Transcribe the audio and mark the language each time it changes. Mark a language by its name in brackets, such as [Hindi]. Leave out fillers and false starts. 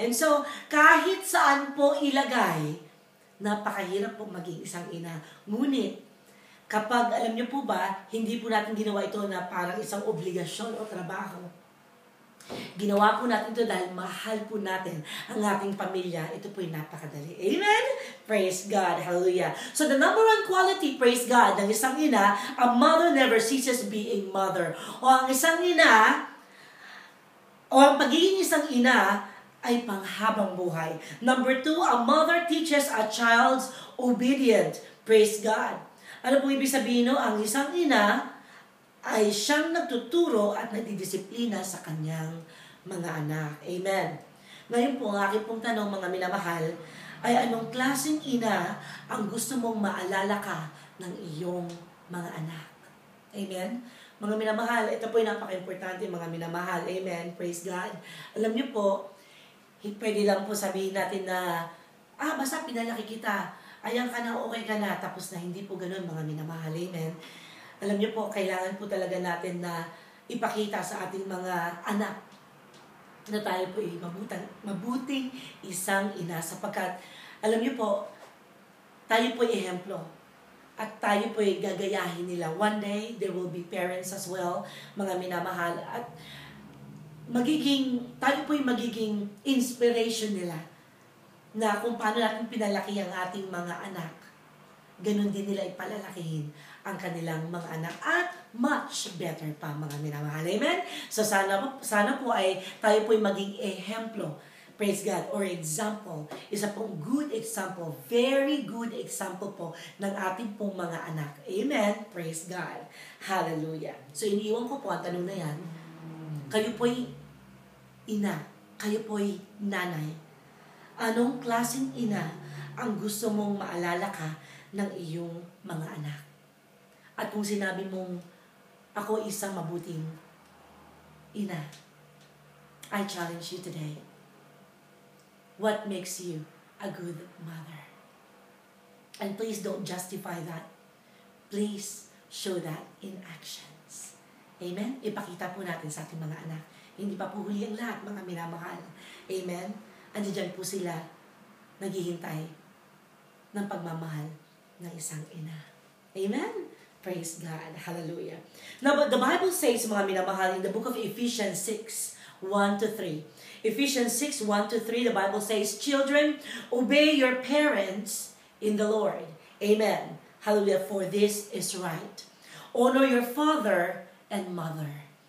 [English] And so, [Filipino] kahit saan po ilagay, napakahirap po maging isang ina. Ngunit, kapag, alam niyo po ba, hindi po natin ginawa ito na parang isang obligasyon o trabaho. Ginawa po natin ito dahil mahal po natin ang ating pamilya. Ito po yung napakadali. Amen? [English] Praise God. Hallelujah. So the number one quality, praise God, [Filipino] ng isang ina, [English] a mother never ceases being mother. [Filipino] O ang isang ina, o ang pagiging isang ina, ay panghabang buhay. [English] Number 2, a mother teaches a child's obedient. Praise God. [Filipino] Ano po ibig sabihin, no? Ang isang ina ay siyang nagtuturo at nagdidisiplina sa kanyang mga anak. Amen. Ngayon po, ang aking pong tanong, mga minamahal, ay anong klaseng ina ang gusto mong maalala ka ng iyong mga anak? Amen. Mga minamahal, ito po yung napaka-importante, mga minamahal. Amen. [English] Praise God. [Filipino] Alam niyo po, pwede lang po sabihin natin na, basta pinalaki kita, ayan ka na, okay ka na, tapos na. Hindi po ganun, mga minamahal. Amen. Alam niyo po, kailangan po talaga natin na ipakita sa ating mga anak na tayo po ay mabuting isang ina, sapagkat, alam niyo po, tayo po ay ehemplo. At tayo po ay gagayahin nila. [English] One day, there will be parents as well, [Filipino] mga minamahal. At tayo po ay magiging inspiration nila na kung paano natin pinalaki ang ating mga anak. Ganun din nila ipalalakihin ang kanilang mga anak at [English] much better [Filipino] pa, mga minamahal. Amen? So sana po ay tayo po ay maging ehemplo, praise God, [English] or example. [Filipino] Isa pong [English] good example, very good example [Filipino] po ng ating pong mga anak. Amen? Praise God. Hallelujah. So iniiwan ko po ang tanong na yan. Kayo po'y ina, kayo po'y nanay. Anong klaseng ina ang gusto mong maalala ka ng iyong mga anak? At kung sinabi mong, ako isang mabuting ina. [English] I challenge you today. What makes you a good mother? And please don't justify that. Please show that in actions. Amen? [Filipino] Ipakita po natin sa ating mga anak. Hindi pa po huli ang lahat, mga minamahal. Amen? Andiyan po sila, naghihintay ng pagmamahal ng isang ina. Amen? [English] Praise God. Hallelujah. Now, but the Bible says, [Filipino] mga minamahal, [English] in the book of Ephesians 6, 1-3. Ephesians 6, 1-3, the Bible says, children, obey your parents in the Lord. Amen. Hallelujah. For this is right. Honor your father and mother.